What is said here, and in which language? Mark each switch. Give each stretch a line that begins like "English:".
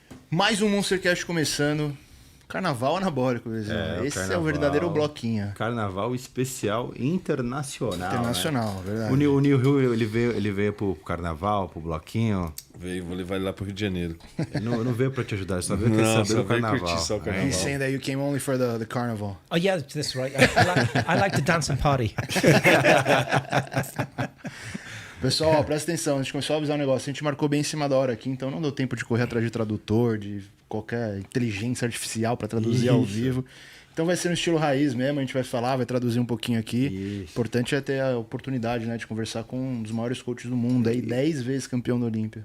Portuguese: Mais um Monstercast começando. Carnaval anabólico, Esse carnaval, é o verdadeiro bloquinho. Carnaval especial internacional. Internacional, né? Verdade. O Nil ele veio pro carnaval, pro bloquinho. Veio, vou levar ele lá pro Rio de Janeiro. Ele não veio pra te ajudar, só veio querer saber do carnaval. Só o carnaval.
English: He's saying that you came only for the carnival. Oh yeah, that's right. I like to dance and party.
Portuguese: Pessoal, presta atenção, a gente começou a avisar um negócio, a gente marcou bem em cima da hora aqui, então não deu tempo de correr atrás de tradutor, de qualquer inteligência artificial para traduzir ao vivo. Então vai ser no estilo raiz mesmo, a gente vai falar, vai traduzir um pouquinho aqui. O importante é ter a oportunidade, né, de conversar com um dos maiores coaches do mundo, aí 10 vezes campeão da Olímpia.